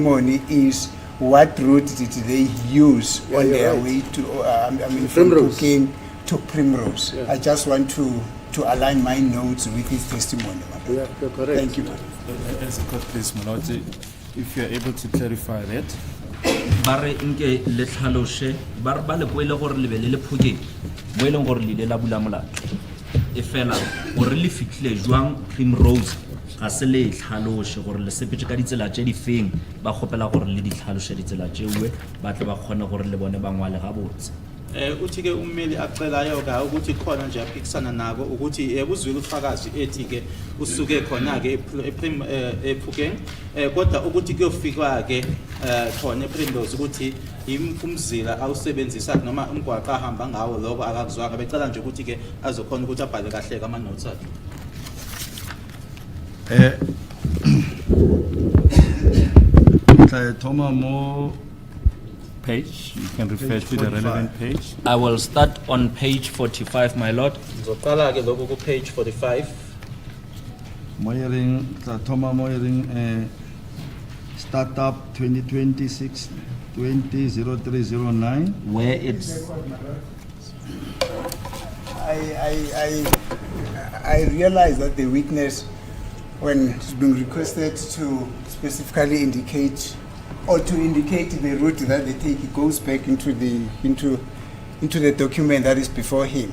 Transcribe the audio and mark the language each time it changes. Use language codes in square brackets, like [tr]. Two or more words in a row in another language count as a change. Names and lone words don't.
[en] testimony is what route did they use Yeah, on you're their right. way to, from Primrose. Pukeng to Primrose. Yeah. I just want to align my notes with his testimony. Madam. Yeah, you're correct. Thank you, madam. As a court, please, Maloti, if you're able to clarify that. [tn] ba re nke le tlhaloshe ba le boele gore le be le le phokeng mo e leng gore le ile la bula molato e fela gore le fitlhile jwang Primrose ga se le tlhaloshe gore le sepetse ka ditsela tse di feng ba gopela gore le di tlhaloshe ditsela tsewe ba tle ba kgone gore le bone ba ngwale ga botse. [zu] Uthi ke ummeli acelayo ka ukuthi khona nje aphikisana nako ukuthi uzwile ufakazi ethi ke usuke khona ke ePhukeng kodwa ukuthi kuyofika ke khona ePrimrose ukuthi umzila awusebenzisa noma umgwaqo ahamba ngawo lokho akakuzwanga becela nje ukuthi ke azokhona ukuthi abhale kahle ama notes akhe. [tn] Thoma mo [en] Page, you can refer to the relevant page. I will start on page 45, my lord. [zu] Ngizoqala ke lokho ku page 45 [tn] Moyering, Thoma Moyering, [en] startup 2026 200309. Where it's I realize that the witness, when it's been requested to specifically indicate or to indicate the route that they take, it goes back into the document that is before him.